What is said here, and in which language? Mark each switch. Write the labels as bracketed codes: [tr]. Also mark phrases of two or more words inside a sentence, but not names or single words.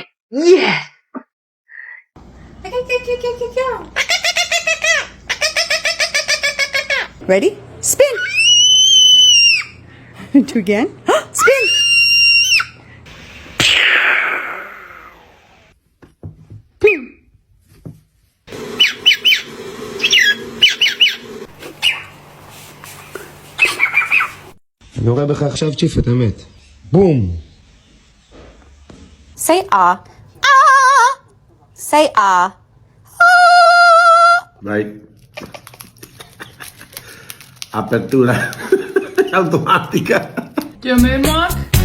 [en] Yeah. Ready? Spin. Do again. Spin. [he] אני רואה בך עכשיו צ'יפ, את האמת. בום! [en] Say ah. Ah. Say ah. [it] Vai. Apertura automatica. Chiami Mark.